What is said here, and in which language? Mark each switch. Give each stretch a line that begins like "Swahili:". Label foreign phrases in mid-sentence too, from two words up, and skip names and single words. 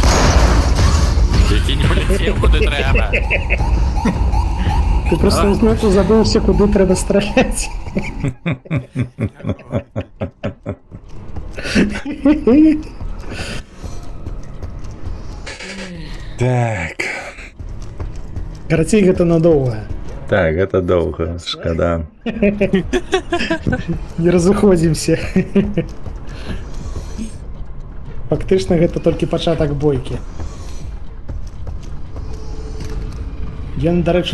Ukrainian: Який не полетів, куди треба. Ти просто знову забувся, куди треба стріляти. Так.
Belarusian: Карацей, гэта надоўга. Так, гэта доўга, шкада. Не разыходзімся. Фактычна гэта толькі пачатак бойкі. Ён, дарэчы,